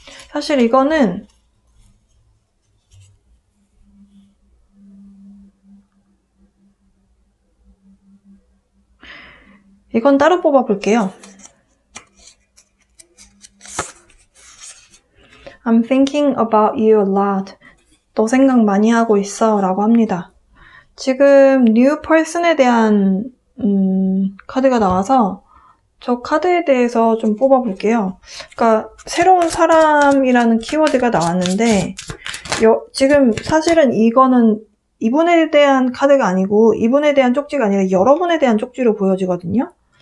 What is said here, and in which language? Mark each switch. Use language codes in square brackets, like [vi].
[ko] 사실 이거는 이건 따로 뽑아볼게요. [en] I'm thinking about you a lot. [ko] 너 생각 많이 하고 있어 라고 합니다. 지금 new person에 대한 카드가 나와서 저 카드에 대해서 좀 뽑아볼게요. 그러니까 새로운 사람이라는 키워드가 나왔는데 지금 사실은 이거는 이분에 대한 카드가 아니고 이분에 대한 쪽지가 아니라 여러분에 대한 쪽지로 보여지거든요.